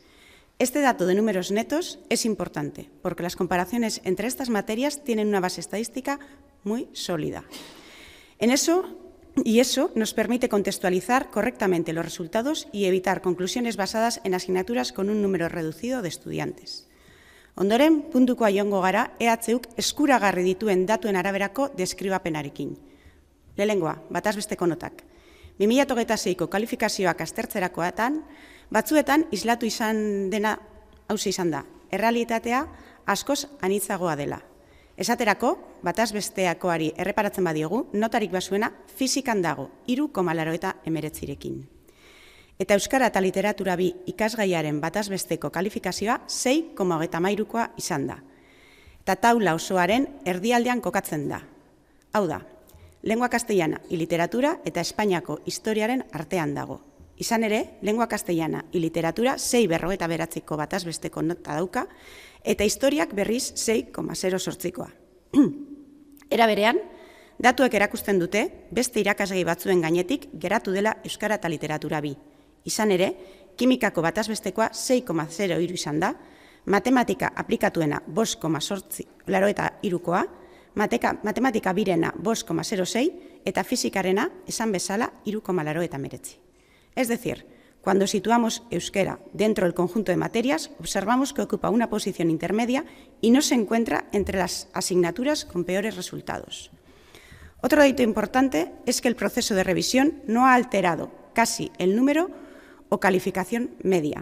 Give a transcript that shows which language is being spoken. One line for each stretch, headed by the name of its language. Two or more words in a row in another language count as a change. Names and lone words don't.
Spanish: Este dato de números netos es importante porque las comparaciones entre estas materias tienen una base estadística muy sólida. Eso nos permite contextualizar correctamente los resultados y evitar conclusiones basadas en asignaturas con un número reducido de estudiantes.
Basque: Ondoren, puntukoa joango gara EHUk eskuragarri dituen datuen araberako deskribapenarekin. Lehenengoa, bataz besteko notak. 2026ko kalifikazioak aztertzerakoetan, batzuetan islatu izan dena hauxe izan da. Errealitatea askoz anitzagoa dela. Esaterako, bataz besteakoari erreparatzen badiogu, notarik basuena fizikan dago, 3,89rekin. Eta Euskara eta literatura bi ikasgaiaren bataz besteko kalifikazioa 6,23koa izan da. Eta taula osoaren erdialdean kokatzen da. Hau da,
Spanish: lengua castellana y literatura
Basque: eta Espainiako historiaren artean dago. Izan ere,
Spanish: lengua castellana y literatura
Basque: 6,49ko bataz besteko nota dauka, eta historiak berriz 6,08koa. Era berean, Datuek erakusten dute, beste irakasgai batzuen gainetik geratu dela euskara eta literatura bi. Izan ere, kimikako batazbestekoa 6,03 izan da, matematika aplikatuena 5,83koa, matematika birena 5,06 eta fizikarena, esan bezala, 3,89.
Spanish: Es decir, cuando situamos euskera dentro del conjunto de materias, observamos que ocupa una posición intermedia y no se encuentra entre las asignaturas con peores resultados. Otro dato importante es que el proceso de revisión no ha alterado casi el número o calificación media.